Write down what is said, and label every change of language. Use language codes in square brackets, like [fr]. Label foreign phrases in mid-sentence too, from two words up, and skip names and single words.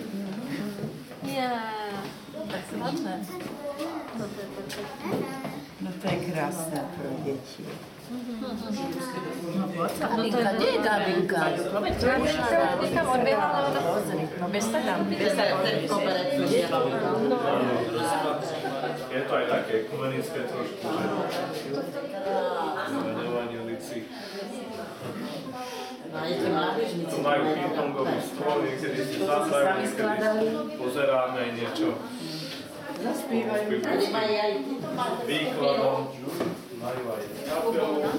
[cs] No to je krásné pro děti. Gábinka, kde je Gábinka? Ty tam odběhla, ale no běžte tam, ten koberec. [sk] Je to aj také ekumenické trošku, že zvedovanie ulici. Tu majú ping-pongový stôl, niekedy si zasajú, niekedy pozeráme aj niečo. Výkladom, majú aj kapelu.